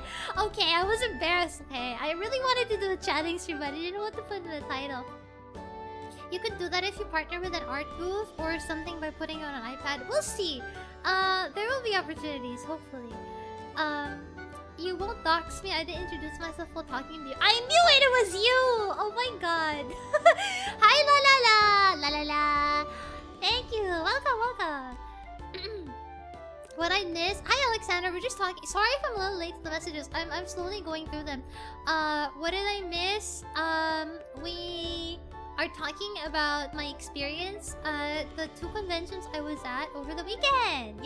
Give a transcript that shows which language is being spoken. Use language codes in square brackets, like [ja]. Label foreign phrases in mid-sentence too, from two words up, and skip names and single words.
[en] Okay, I was embarrassed, okay? I really wanted to do a chatting stream, but I didn't know what to put in the title. You could do that if you partner with an art booth or something by putting it on an iPad. We'll see. There will be opportunities, hopefully. You won't dox me. I didn't introduce myself while talking to you. I knew it was you! Oh my god. Hi, la la la! La la la! Thank you. Welcome, welcome. What I missed? Hi, Alexander. We're just talking. Sorry if I'm a little late to the messages. I'm slowly going through them. What did I miss? We are talking about my experience at the 2 conventions I was at over the weekend.